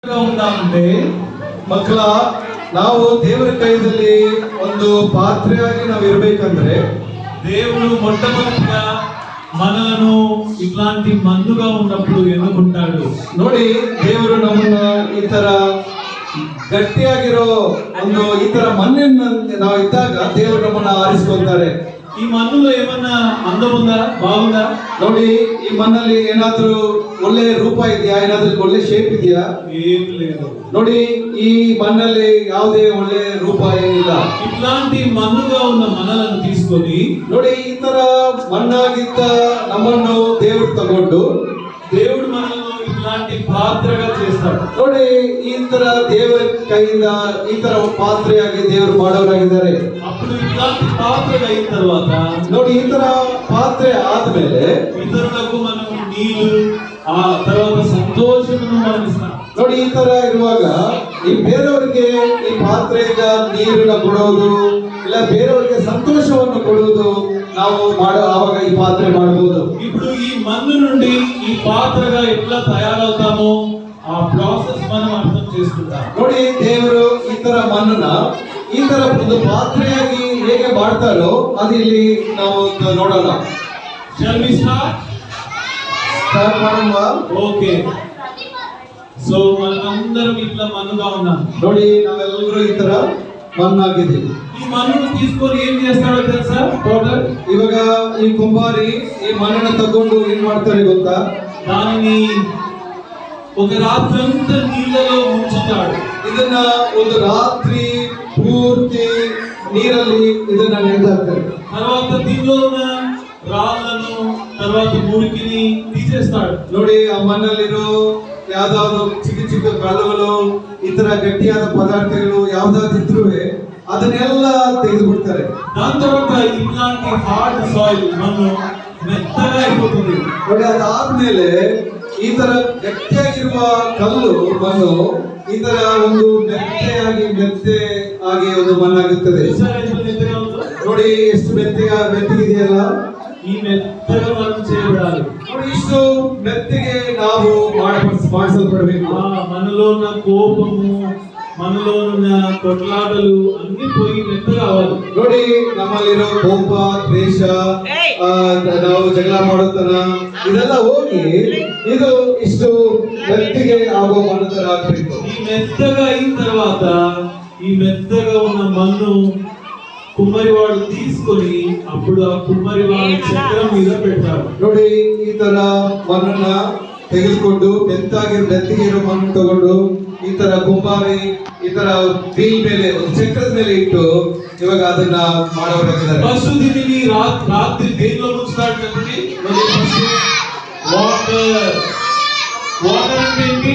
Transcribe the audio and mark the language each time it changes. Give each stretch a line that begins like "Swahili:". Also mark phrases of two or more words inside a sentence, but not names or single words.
Kannada: ఉండాలంటే ಮಕ್ಕಳ ನಾವು ದೇವರ ಕೈಯಲ್ಲಿ ಒಂದು ಪಾತ್ರೆಯಾಗಿ ನಾವು ಇರಬೇಕಂದ್ರೆ
Telugu: దేవుడు మొట్టమొదటిగా మనలను ఇట్లాంటి మన్నుగా ఉన్నప్పుడు ఎన్నుకుంటాడు.
Kannada: ನೋಡಿ ದೇವರು ನಮ್ಮನ್ನ ಈ ತರ ಗಟ್ಟಿಯಾಗಿರೋ ಒಂದು ಈ ತರ ಮಣ್ಣಿನ ನಾವು ಇದ್ದಾಗ ದೇವರು ನಮ್ಮನ್ನ ಆರಿಸ್ಕೊಳ್ತಾರೆ.
Telugu: ఈ మన్నులో ఏమన్నా అందం ఉందా, బాగుందా?
Kannada: ನೋಡಿ ಈ ಮಣ್ಣಲ್ಲಿ ಏನಾದ್ರೂ ಒಳ್ಳೆ ರೂಪ ಇದೆಯಾ, ಏನಾದ್ರೂ ಒಳ್ಳೆ ಶೇಪ್ ಇದೆಯಾ?
Telugu: ఏం లేదు.
Kannada: ನೋಡಿ ಈ ಮಣ್ಣಲ್ಲಿ ಯಾವುದೇ ಒಳ್ಳೆ ರೂಪ ಏನಿಲ್ಲ.
Telugu: ఇట్లాంటి మన్నుగా ఉన్న మనలను తీసుకొని
Kannada: ನೋಡಿ ಈ ತರ ಮಣ್ಣಾಗಿದ್ದ ನಮ್ಮನ್ನು ದೇವರು ತಗೊಂಡು
Telugu: దేవుడు మనల్ని ఇట్లాంటి పాత్రగా చేస్తాడు.
Kannada: ನೋಡಿ ಈ ತರ ದೇವರ ಕೈಯಿಂದ ಈ ತರ ಪಾತ್ರೆಯಾಗಿ ದೇವರು ಮಾಡೋರಾಗಿದ್ದಾರೆ.
Telugu: అప్పుడు ఇట్లాంటి పాత్రగా అయిన తర్వాత
Kannada: ನೋಡಿ ಈ ತರ ಪಾತ್ರೆ ಆದ್ಮೇಲೆ
Telugu: ఇతరులకు మనం నీళ్ళు ఆ తర్వాత సంతోషమును మనం ఇస్తాం.
Kannada: ನೋಡಿ ಈ ತರ ಇರುವಾಗ ಈ ಬೇರೆಯವರಿಗೆ ಈ ಪಾತ್ರೆಯಿಂದ ನೀರನ್ನ ಕೊಡೋದು ಇಲ್ಲ ಬೇರೆಯವರಿಗೆ ಸಂತೋಷವನ್ನು ಕೊಡುವುದು ನಾವು ಆವಾಗ ಈ ಪಾತ್ರೆ ಮಾಡಬಹುದು.
Telugu: ఇప్పుడు ఈ మన్ను నుండి ఈ పాత్రగా ఎట్లా తయారవుతామో ఆ ప్రాసెస్ మనం అర్థం చేసుకుంటాం.
Kannada: ನೋಡಿ ದೇವರು ಈ ತರ ಮಣ್ಣನ್ನ ಈ ತರ ಒಂದು ಪಾತ್ರೆಯಾಗಿ ಹೇಗೆ ಮಾಡ್ತಾರೋ ಅದು ಇಲ್ಲಿ ನಾವು ನೋಡೋಣ.
English: Shall we start?
Kannada: ಸ್ಟಾರ್ಟ್ ಮಾಡೋಣ.
English: Okay. So
Telugu: మనమందరం ఇట్లా మన్నుగా ఉన్నాం.
Kannada: ನೋಡಿ ನಾವೆಲ್ಲರೂ ಈ ತರ ಮಣ್ಣಾಗಿದ್ದೀವಿ.
Telugu: ఈ మన్నును తీసుకొని ఏం చేస్తాడో తెలుసా? టోటల్
Kannada: ಇವಾಗ ಈ ಕುಂಬಾರಿ ಈ ಮಣ್ಣನ್ನ ತಗೊಂಡು ಏನ್ ಮಾಡ್ತಾರೆ ಗೊತ್ತಾ?
Telugu: దానిని ఒక రాత్రంతా నీళ్ళలో ముంచుతాడు.
Kannada: ಇದನ್ನ ಒಂದು ರಾತ್ರಿ ಪೂರ್ತಿ ನೀರಲ್ಲಿ ಇದನ್ನ ನೆನೆದಾಕ್ತಾರೆ.
Telugu: తర్వాత దీనిలో ఉన్న రాళ్ళను తర్వాత మురికిని తీసేస్తాడు.
Kannada: ನೋಡಿ ಆ ಮಣ್ಣಲ್ಲಿರೋ ಯಾವ್ದಾದ್ರು ಚಿಕ್ಕ ಚಿಕ್ಕ ಕಲ್ಲುಗಳು ಈ ತರ ಗಟ್ಟಿಯಾದ ಪದಾರ್ಥಗಳು ಯಾವ್ದಾದ್ರು ಇದ್ರೂ ಅದನ್ನೆಲ್ಲ ತೆಗೆದು ಬಿಡ್ತಾರೆ.
Telugu: దాని తర్వాత ఇట్లాంటి
English: hard soil
Telugu: మన్ను మెత్తగా అయిపోతుంది.
Kannada: ನೋಡಿ ಅದಾದ್ಮೇಲೆ ಈ ತರ ಗಟ್ಟಿಯಾಗಿರುವ ಕಲ್ಲು ಮಣ್ಣು ಈ ತರ ಒಂದು ಮೆತ್ತೆ ಆಗಿ ಒಂದು ಮಣ್ಣಾಗುತ್ತದೆ.
Telugu: చూసారా ఎంత మెత్తగా ఉందో?
Kannada: ನೋಡಿ ಎಷ್ಟು ಮೆತ್ತಗಿದೆಯಲ್ಲ.
Telugu: ఈ మెత్తగా మనం చేయబడాలి.
Kannada: ನೋಡಿ ಇಷ್ಟು ಮೆತ್ತಿಗೆ ನಾವು ಮಾಡಿಸಲ್ಪಡಬೇಕು.
Telugu: మనలో ఉన్న కోపము, మనలో ఉన్న కొట్లాటలు అన్ని పోయి మెత్తగా అవ్వాలి.
Kannada: ನೋಡಿ ನಮ್ಮಲ್ಲಿರೋ ಕೋಪ, ದ್ವೇಷ, ನಾವು ಜಗಳ ಮಾಡೋತನ ಇದೆಲ್ಲ ಹೋಗಿ ಇದು ಇಷ್ಟು ಮೆತ್ತಿಗೆ ಆಗೋ ಮಣ್ಣು ಆಗ್ಬೇಕು.
Telugu: ఈ మెత్తగా అయిన తర్వాత ఈ మెత్తగా ఉన్న మన్ను కుమ్మరివాడు తీసుకొని అప్పుడు ఆ కుమ్మరివాడి చక్రం మీద పెడతాడు.
Kannada: ನೋಡಿ ಈ ತರ ಮಣ್ಣನ್ನ ತೆಗೆದುಕೊಂಡು ಮೆತ್ತಿಗೆ ಇರೋ ಮಣ್ಣು ತಗೊಂಡು ಈ ತರ ಕುಂಬಾರಿ ಈ ತರ ವೀಲ್ ಮೇಲೆ ಒಂದು ಚಕ್ರದ ಮೇಲೆ ಇಟ್ಟು ಇವಾಗ ಅದನ್ನ ಮಾಡೋರಾಗಿದ್ದಾರೆ.
Telugu: ఫస్ట్ దీనిని రాత్రి దేనిలో ముంచుతాడు చెప్పండి. వాటర్. వాటర్ అంటే ఏంటి?